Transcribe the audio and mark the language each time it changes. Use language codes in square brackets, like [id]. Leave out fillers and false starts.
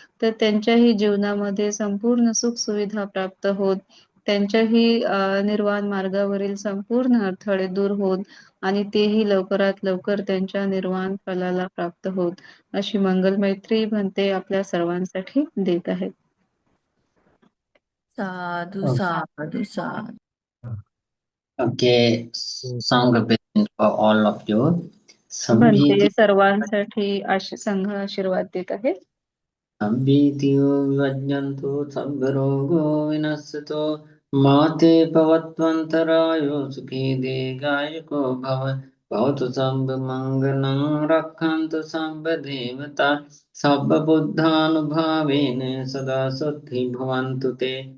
[mr] तर त्यांच्याही जीवनामध्ये संपूर्ण सुख सुविधा प्राप्त होत, त्यांच्याही निर्वाण मार्गावरील संपूर्ण अडथळे दूर होत आणि तेही लवकरात लवकर त्यांच्या निर्वाण फलाला प्राप्त होत. अशी मंगल मैत्री भंते आपल्या सर्वांसाठी देत आहेत. [pi] साधु [en] Okay. [pi] साधु साधु. [en] Okay, song blessing for all of you. [mr] Bhante सर्वांसाठी संघ आशीर्वाद देत आहेत. [pi] संभीतियो विवज्ञन्तु सर्वरोगो विनश्यतो माते भवत्वन्तरायो सुखी दीर्घायुको भवतु सर्वमङ्गलं रक्षन्तु सर्वदेवता सर्वबुद्धानुभावेन सदा सुखी भवन्तु ते